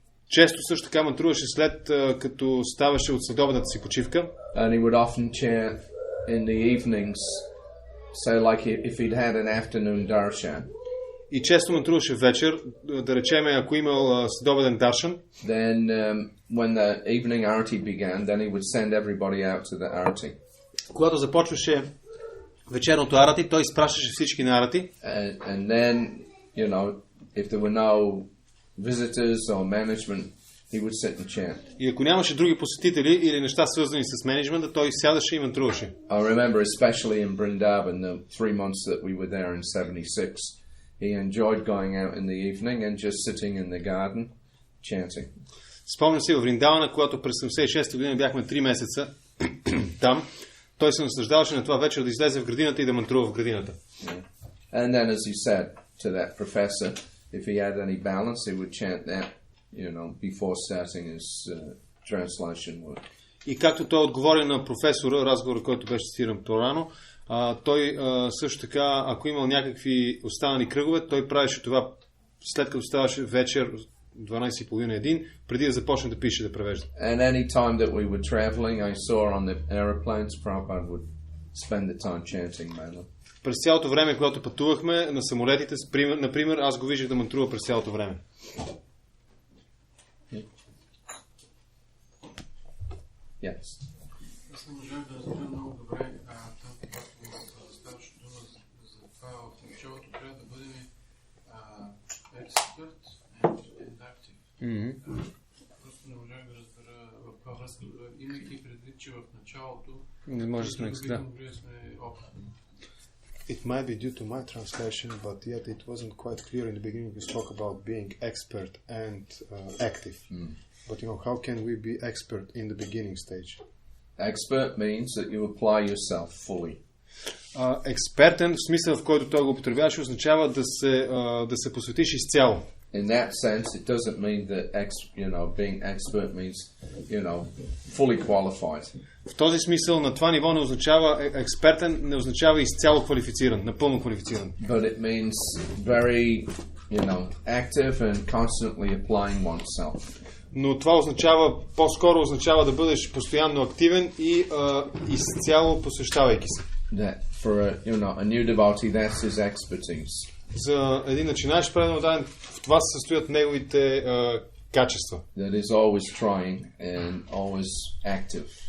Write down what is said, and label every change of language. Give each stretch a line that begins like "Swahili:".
Bulgarian: Често също така мантруваше след като ставаше от следобедната си почивка.
English: And he would often chant in the evenings, say like if he'd had an afternoon darshan.
Bulgarian: И често мантруваше вечер, да речеме, ако имал следобеден даршан.
English: Then when the evening arati began, then he would send everybody out to the arati.
Bulgarian: Когато започваше вечерното арати, той изпращаше всички на арати.
English: And then, you know, if there were no visitors or management, he would sit and chant.
Bulgarian: И ако нямаше други посетители или неща свързани с менеджмента, той сядаше и мантруваше.
English: I remember especially in Vrindavan, the 3 months that we were there in 76, he enjoyed going out in the evening and just sitting in the garden chanting.
Bulgarian: Спомням си във Вриндавана, когато през 76 година бяхме 3 месеца там, той се наслаждаваше на това вечер да излезе в градината и да мантрува в градината.
English: Yeah. And then, as he said to that professor, if he had any balance, he would chant that, you know, before starting his translation work.
Bulgarian: И както той отговори на професора, разговора, който беше цитиран по-рано, той също така, ако имал някакви останали кръгове, той правеше това след като ставаше вечер 12:30-1, преди да започне да пише, да превежда.
English: And any time that we were traveling, I saw on the aeroplanes, Prabhupada would spend the time chanting mainly.
Bulgarian: През цялото време, когато пътувахме на самолетите, например, аз го виждах да мантрува през цялото време.
English: Yes.
Bulgarian: Аз не можах да разбера много добре там, когато ставаше дума за това в началото трябва да бъдем експерт
English: and active.
Bulgarian: Просто не можах да разбера в каква връзка, имайки предвид, че в началото не може да сме опитни.
English: It might be due to my translation, but yet it wasn't quite clear in the beginning. You spoke about being expert and active. But you know, how can we be expert in the beginning stage? Expert means that you apply yourself fully.
Bulgarian: Експертен, в смисъл в който той го употребяваше, означава да се посветиш изцяло.
English: In that sense, it doesn't mean that being expert means, fully qualified.
Bulgarian: В този смисъл на това ниво не означава експертен, не означава изцяло квалифициран, напълно квалифициран.
English: But it means very, active and constantly applying oneself.
Bulgarian: Но това по-скоро означава да бъдеш постоянно активен и изцяло посвещавайки се.
English: That for a new devotee, that's his expertise.
Bulgarian: За един начинаещ предан даден, в това се състоят неговите качества.
English: That is always trying and always active.